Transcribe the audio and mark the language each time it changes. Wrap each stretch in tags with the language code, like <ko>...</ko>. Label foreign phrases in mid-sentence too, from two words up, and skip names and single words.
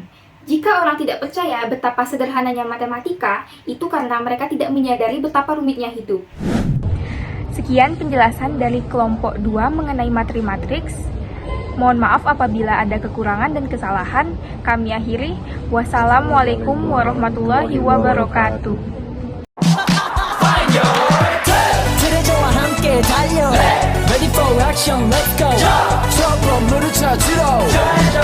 <id>Jika orang tidak percaya betapa sederhananya matematika, itu karena mereka tidak menyadari betapa rumitnya hidup. Sekian penjelasan dari kelompok 2 mengenai materi matriks. Mohon maaf apabila ada kekurangan dan kesalahan. Kami akhiri.</id> <ar>والسلام عليكم ورحمة الله وبركاته.</ar> <ko>그대저와 함께 달려</ko> <en>Ready for action, let's go</en> <ko>첫 건물을 찾으러</ko>